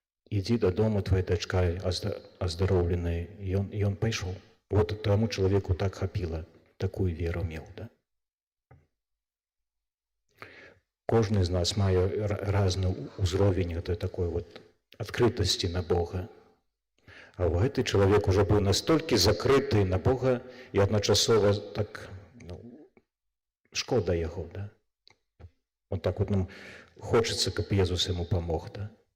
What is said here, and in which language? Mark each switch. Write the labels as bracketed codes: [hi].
[ru] Иди до дома, твоя дочка оздоровленная. И он пошел. Вот тому человеку так хапило, такую веру имел, да? Кожный из нас мае разный узровень этой такой вот открытости на Бога. [be] А гэты чалавек уже быў настолькі закрыты на Бога і адначасова так, шкода яго, да? [ru] Вот так вот нам хочется, [be] каб Езус яму памог, [ru] да?